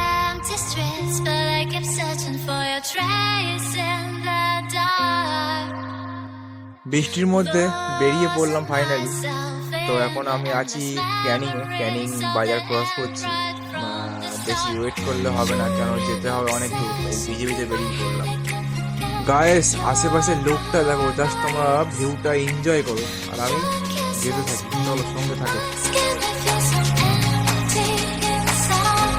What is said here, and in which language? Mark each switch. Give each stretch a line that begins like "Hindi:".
English: Empty streets, but I keep searching for your trace in the dark.
Bangla: বৃষ্টির মধ্যে বেরিয়ে পড়লাম ফাইনালি। তো এখন আমি আছি ক্যানিং বাজার ক্রস করছি। বেশি ওয়েট করলে হবে না, কেন যেতে হবে অনেক দূর, তাই ভিজে ভিজে বেরিয়ে পড়লাম। গায়েস আশেপাশের লোকটা দেখো, জাস্ট তোমরা ভিউটা এনজয় করো আর আমি যেতে থাকি। চলো সঙ্গে থাকো।
English: Skin that feels so empty inside.